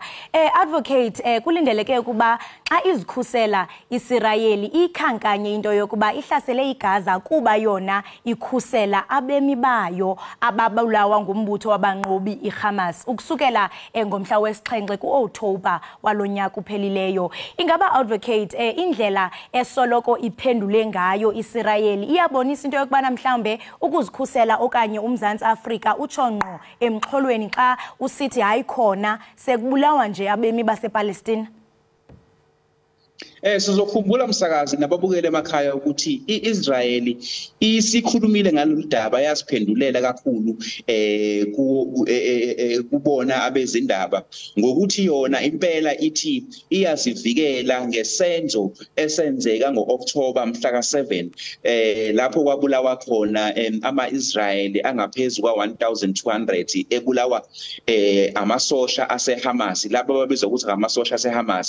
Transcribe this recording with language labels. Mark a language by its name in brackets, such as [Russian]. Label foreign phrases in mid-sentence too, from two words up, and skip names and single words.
[Xhosa] Advocate kulindeleke ukuba xa izikhusela Isirayeli ikhankanye into yokuba ihlasele iGaza kuba yona ikhusela abemi bayo ababulawa ngumbutho wabanqobi iHamas ukusukela ngomhla wesi-7 kuOktobha walonyaka uphelileyo. Ingaba advocate indlela esoloko iphendule ngayo Isirayeli iyabonisa into yokubana mhlambe ukuzikhusela okanye uMzantsi Afrika utshonqo emxholweni xa usithi hayi khona sekubulawa nje abemi basePalestine? [Zulu] Sizokhumbula msakazi nababukele emakhaya ukuthi iIsraeli isikhulumile ngalolu daba yasiphendulela kakhulu kubona abezindaba ngokuthi yona impela ithi iyazivikela ngesenzo esenzeka ngoOkthoba mhla ka7 lapho kwabulawa khona ama-Israyeli angaphezulu kwa-1200 ebulawa amasosha aseHamas lapho babizwa ukuthi amasosha aseHamas.